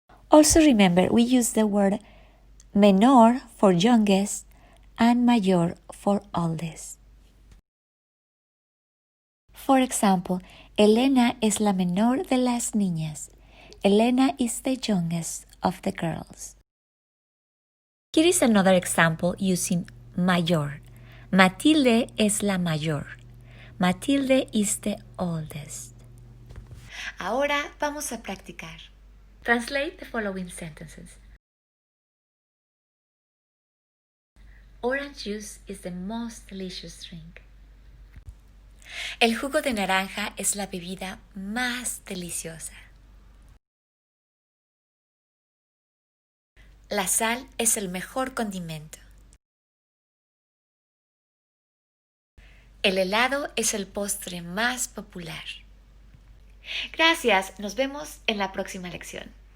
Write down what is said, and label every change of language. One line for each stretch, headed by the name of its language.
English: Also remember, we use the word menor for youngest and mayor for oldest. For example,
Spanish: Elena es la menor de las niñas.
English: Elena is the youngest of the girls. Here is another example using mayor.
Spanish: Matilde es la mayor.
English: Matilde is the oldest.
Spanish: Ahora vamos a practicar.
English: Translate the following sentences. Orange juice is the most delicious drink.
Spanish: El jugo de naranja es la bebida más deliciosa. La sal es el mejor condimento. El helado es el postre más popular. Gracias, nos vemos en la próxima lección.